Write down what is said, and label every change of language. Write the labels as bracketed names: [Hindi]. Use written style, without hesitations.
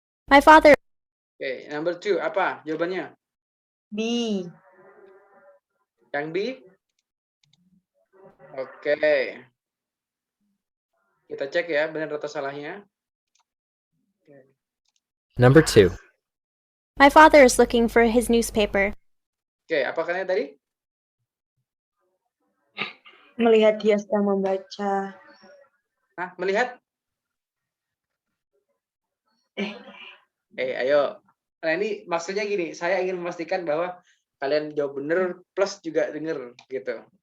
[English] My father. [Indonesian] Oke, [English] number 2 [Indonesian] apa jawabannya? B. Yang B? Oke. Kita cek ya, benar atau salahnya. [English] Number 2. My father is looking for his newspaper. [Indonesian] Oke, apa katanya tadi? Melihat dia sedang membaca. Hah, melihat? Ayo. Nah, ini maksudnya gini, saya ingin memastikan bahwa kalian jawab benar plus juga denger gitu.